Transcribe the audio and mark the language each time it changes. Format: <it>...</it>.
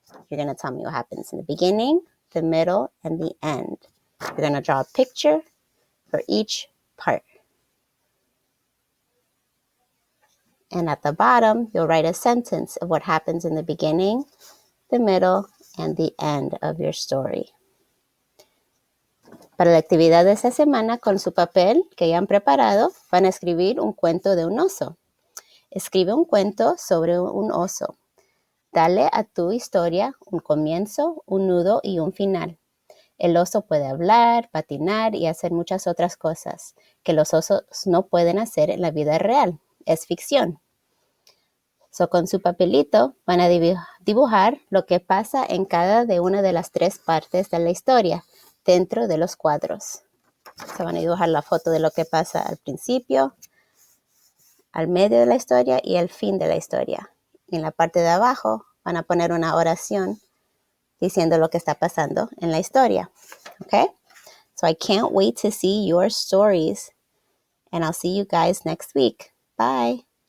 <en>You're going to tell me what happens in the beginning, the middle, and the end. You're going to draw a picture for each part. And at the bottom, you'll write a sentence of what happens in the beginning, the middle, and the end of your story.</en> <es>Para la actividad de esta semana, con su papel que ya han preparado, van a escribir un cuento de un oso. Escribe un cuento sobre un oso. Dale a tu historia un comienzo, un nudo y un final. El oso puede hablar, patinar y hacer muchas otras cosas que los osos no pueden hacer en la vida real. Es ficción. So, con su papelito van a dibujar lo que pasa en cada de una de las 3 partes de la historia dentro de los cuadros. So, van a dibujar la foto de lo que pasa al principio, al medio de la historia y al fin de la historia. Y en la parte de abajo van a poner una oración diciendo lo que está pasando en la historia. Okay?</es> <en>So I can't wait to see your stories. And I'll see you guys next week. Bye.</en>